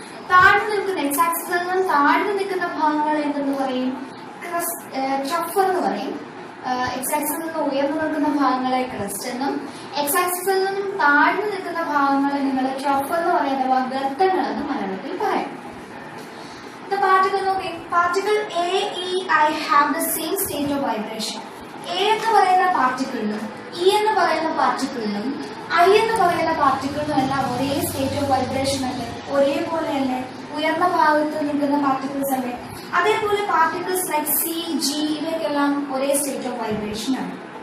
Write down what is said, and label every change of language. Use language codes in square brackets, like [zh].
[ml] താഴ്ന്നു നിൽക്കുന്ന എക്സ് ആക്സിസിൽ നിന്നും താഴ്ന്നു നിൽക്കുന്ന ഭാഗങ്ങളെ എന്തെന്ന് പറയും? ട്രഫ് എന്ന് പറയും. എക്സ് ആക്സിസിൽ നിന്ന് ഉയർന്നു നിൽക്കുന്ന ഭാഗങ്ങളെ ക്രസ്റ്റ് എന്നും എക്സ് ആക്സിസിൽ നിന്നും താഴ്ന്നു നിൽക്കുന്ന ഭാഗങ്ങളെ നിങ്ങൾ ട്രഫ് എന്ന് പറയുന്ന അഥവാ ഗർത്തങ്ങൾ എന്ന് മലയാളത്തിൽ പറയാം. [en] The particle A, E, I have the same state of vibration. [ml] A എന്ന് പറയുന്ന പാർട്ടിക്കിളിനും E എന്ന് പറയുന്ന പാർട്ടിക്കിളിനും I എന്ന് പറയുന്ന പാർട്ടിക്കിളിനും എല്ലാം ഒരേ സ്റ്റേറ്റ് ഓഫ് വൈബ്രേഷൻ അല്ലേ, ഒരേപോലെ അല്ലേ, ഉയർന്ന ഭാഗത്ത് നിൽക്കുന്ന പാർട്ടിക്കിൾസ് അല്ലേ. അതേപോലെ പാർട്ടിക്കിൾസ് ലൈക്ക് സി ജി ഇവയ്ക്കെല്ലാം ഒരേ സ്റ്റേറ്റ് ഓഫ് വൈബ്രേഷൻ ആണ്.